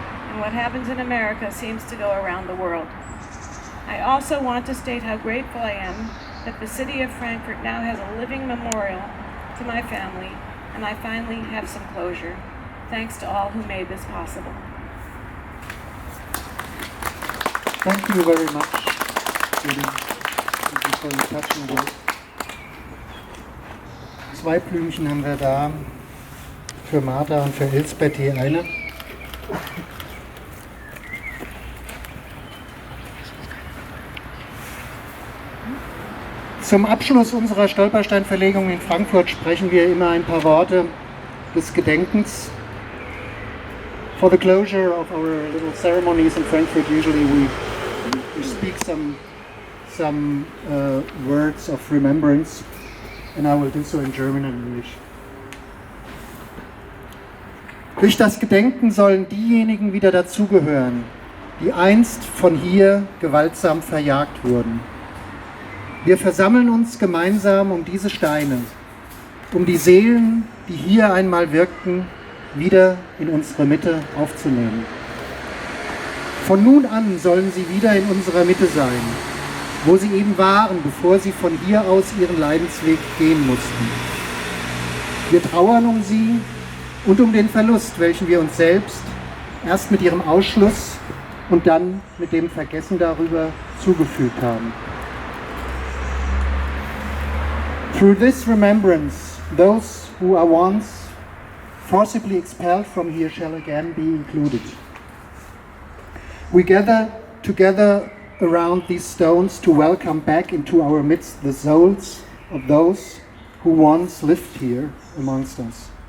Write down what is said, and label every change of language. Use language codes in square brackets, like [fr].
[en] And what happens in America seems to go around the world. I also want to state how grateful I am that the city of Frankfurt now has a living memorial to my family, and I finally have some closure. Thanks to all who made this possible. Thank you very much, Julie. Thank you for your touching words. [de] 2 Blümchen haben wir da für Martha und für Elsbeth je eine. Zum Abschluss unserer Stolpersteinverlegung in Frankfurt sprechen wir immer ein paar Worte des Gedenkens. For the closure of our little ceremonies in Frankfurt, usually we speak some words of remembrance, and I will do so in German and English. Durch das Gedenken sollen diejenigen wieder dazugehören, die einst von hier gewaltsam verjagt wurden. Wir versammeln uns gemeinsam um diese Steine, um die Seelen, die hier einmal wirkten, wieder in unsere Mitte aufzunehmen. Von nun an sollen sie wieder in unserer Mitte sein, wo sie eben waren, bevor sie von hier aus ihren Leidensweg gehen mussten. Wir trauern um sie und um den Verlust, welchen wir uns selbst erst mit ihrem Ausschluss und dann mit dem Vergessen darüber zugefügt haben. [en] Through this remembrance, those who are once forcibly expelled from here shall again be included. We gather together around these stones to welcome back into our midst the souls of those who once lived here amongst us.